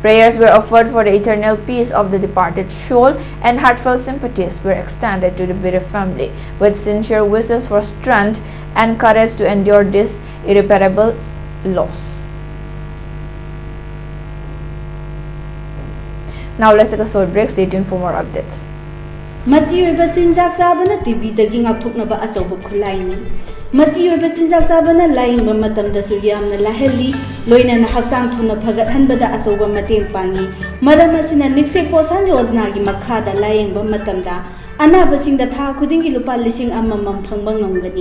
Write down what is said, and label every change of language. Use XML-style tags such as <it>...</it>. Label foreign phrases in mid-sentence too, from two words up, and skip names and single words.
<en>Prayers were offered for the eternal peace of the departed soul, and heartfelt sympathies were extended to the bereaved family, with sincere wishes for strength and courage to endure this irreparable loss. Now let's take a short break. Stay tuned for more updates.</en> <mni>Machi oiba chinjak sabana TV dagi ngakthoknaba achoba khulaini. Machi oiba chinjak sabana laingba matamda su yamna laheli loina na haksang thuna phagat hanbada achoba mateng pangi. Maram asina nikse posan yojna gi makhada laingba matamda anabasingda tha khudingi lupa lising amamam phangba ngamgani.</mni>